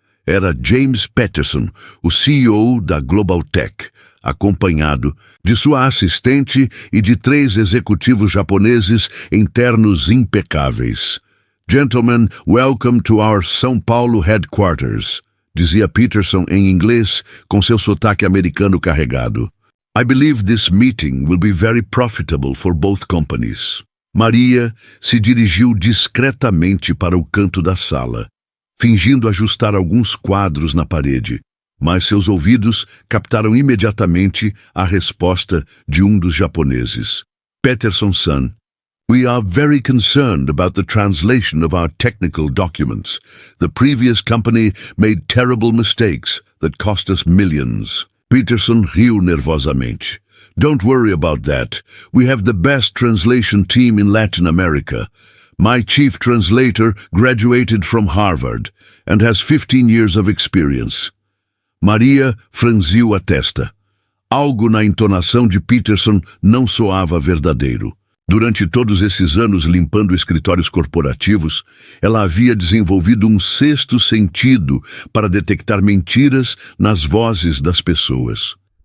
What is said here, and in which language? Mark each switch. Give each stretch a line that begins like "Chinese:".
Portuguese: Era James Peterson, o CEO da Global Tech, acompanhado de sua assistente e de 3 executivos japoneses em ternos impecáveis.
English: "Gentlemen, welcome to our São Paulo headquarters",
Portuguese: dizia Peterson em inglês com seu sotaque americano carregado.
English: "I believe this meeting will be very profitable for both companies."
Portuguese: Maria se dirigiu discretamente para o canto da sala, fingindo ajustar alguns quadros na parede, mas seus ouvidos captaram imediatamente a resposta de um dos japoneses.
English: "Peterson-san, we are very concerned about the translation of our technical documents. The previous company made terrible mistakes that cost us millions."
Portuguese: Peterson riu nervosamente.
English: "Don't worry about that. We have the best translation team in Latin America. My chief translator graduated from Harvard and has 15 years of experience."
Portuguese: Maria franziu a testa. Algo na entonação de Peterson não soava verdadeiro. Durante todos esses anos limpando escritórios corporativos, ela havia desenvolvido um sexto sentido para detectar mentiras nas vozes das pessoas.